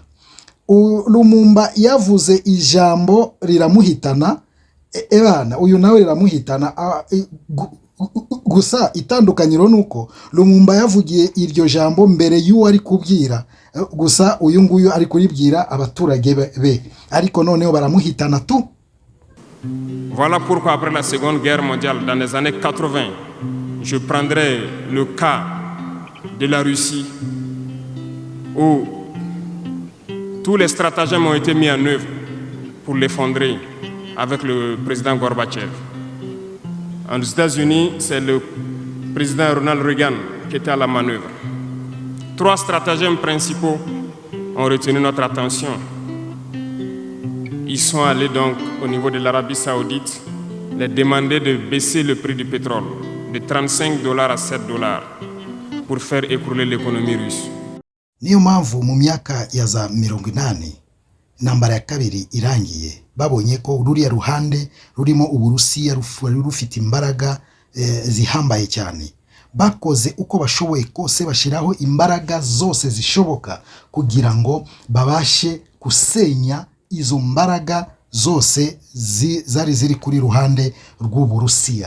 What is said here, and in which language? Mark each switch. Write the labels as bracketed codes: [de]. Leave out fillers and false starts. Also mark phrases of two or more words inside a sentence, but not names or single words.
[rw] Lumumba yavuze ijambo riramuhitana, ebana uyu nawe riramuhitana. Gusa itandukanyiro nuko Lumumba yavugiye iryo jambo mbere y'uwo ari kubwira, gusa uyu nguyu ari kuribwira abaturage be, ariko noneho baramuhitana tu. [fr] Voilà pourquoi après la Seconde Guerre mondiale, dans les années 80, je prendrai le cas de la Russie où tous les stratagèmes ont été mis en œuvre pour l'effondrer avec le président Gorbatchev. Aux États-Unis, c'est le président Ronald Reagan qui était à la manœuvre. 3 stratagèmes principaux ont retenu notre attention. Ils sont allés donc au niveau de l'Arabie Saoudite les demander de baisser le prix du pétrole de $35 à $7 pour faire écrouler l'économie russe. [rw] Niyo mpamvu mu myaka ya za 80 nambara ya kabiri irangiye babonye ko ruriya ruhande rurimo Uburusiya rufite imbaraga zihambaye cyane, bakoze uko bashoboye kose bashiraho imbaraga zose zishoboka kugira ngo babashe kusenya izo mbaraga zose zari ziri kuri ruhande rw'Uburusiya.